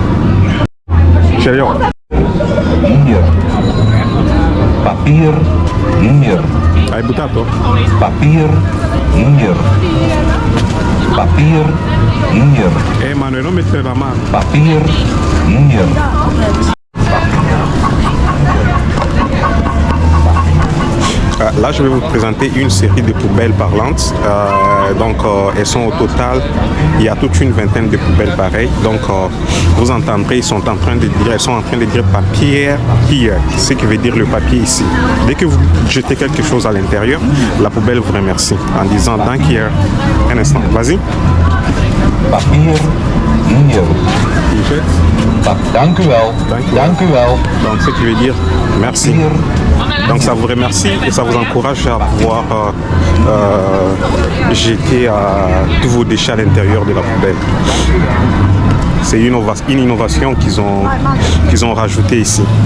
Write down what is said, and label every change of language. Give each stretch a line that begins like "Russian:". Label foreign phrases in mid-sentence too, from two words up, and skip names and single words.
Dutch: Papier hier.
Italian: Hai buttato?
Dutch: Papier, hier. Papier, hier.
Italian: Manuel, non mettere la mano.
Dutch: Papier, hier.
French: Là, je vais vous présenter une série de poubelles parlantes. Elles sont au total, il y a toute une vingtaine de poubelles pareilles. Donc, vous entendrez, elles sont en train de dire
Dutch: papier here,
French: ce qui veut dire le papier ici. Dès que vous jetez quelque chose à l'intérieur, la poubelle vous remercie en disant
Dutch: dank hier.
French: Un instant, vas-y.
Dutch: Papier, hier. Dank u wel. Dank u wel.
French: Donc, ce qui veut dire merci. Donc ça vous remercie et ça vous encourage à pouvoir jeter tous vos déchets à l'intérieur de la poubelle. C'est une innovation qu'ils ont rajoutée ici.